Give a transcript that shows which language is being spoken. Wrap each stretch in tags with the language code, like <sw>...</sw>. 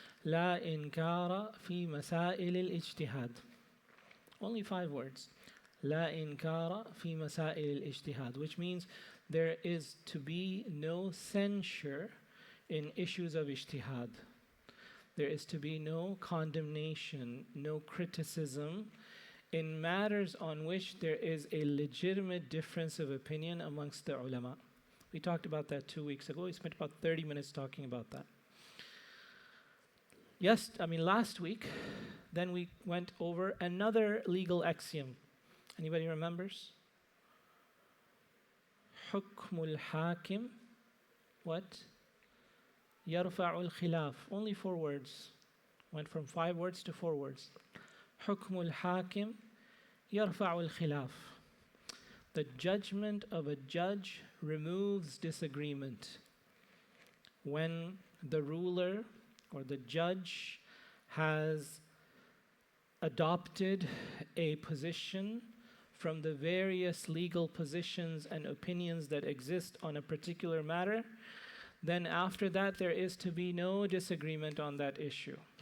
<ar>لا إنكار في مسائل الاجتهاد.</ar> <en>Only 5 words.</en> <ar>لا إنكار في مسائل الاجتهاد,</ar> <en>which means there is to be no censure in issues of ijtihad. There is to be no condemnation, no criticism in matters on which there is a legitimate difference of opinion amongst the ulama. We talked about that 2 weeks ago. We spent about 30 minutes talking about that. Last week, then we went over another legal axiom. Anybody remembers?</en> <ar>حكم الحاكم</ar> <en>what?</en> <ar>يرفع الخلاف.</ar> <en>Only 4 words. Went from 5 words to 4 words.</en> <ar>حكم الحاكم يرفع الخلاف.</ar> <en>The judgment of a judge removes disagreement. When the ruler or the judge has adopted a position from the various legal positions and opinions that exist on a particular matter, then after that there is to be no disagreement on that issue.</en>